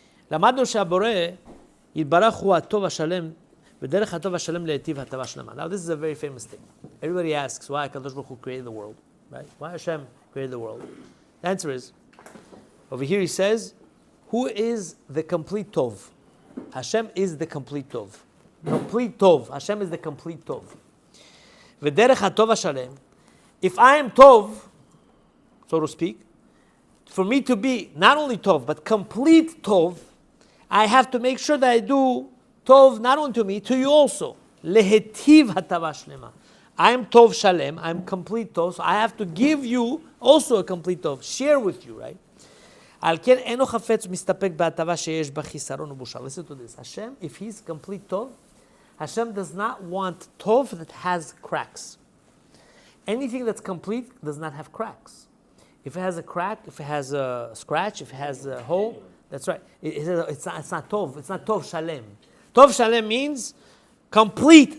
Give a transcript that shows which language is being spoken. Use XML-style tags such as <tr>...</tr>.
<he>למדנו שהבורא יתברך הוא הטוב השלם, ודרך הטוב השלם להיטיב הטבה שלמה.</he> <en>Now this is a very famous thing. Everybody asks why HaKadosh Baruch Hu created the world, right? Why Hashem created the world? The answer is, over here he says, who is the complete tov? Hashem is the complete tov. Complete tov. Hashem is the complete tov.</en> <he>V'derech hatov hashalem.</he> <en>If I am tov, so to speak, for me to be not only tov but complete tov, I have to make sure that I do tov not only to me, to you also.</en> <he>Lehetiv hatava shlema.</he> <en>I am tov shalem. I am complete tov. So I have to give you also a complete tov. Share with you, right?</en> <he>על כן אינו חפץ מסתפק בהטבה שיש בה חיסרון ובושה.</he> <en>Listen to this. Hashem, if he's complete tov, Hashem does not want tov that has cracks. Anything that's complete does not have cracks. If it has a crack, if it has a scratch, if it has a hole, that's right. It's not tov. It's not tov shalem. Tov shalem means complete.</en>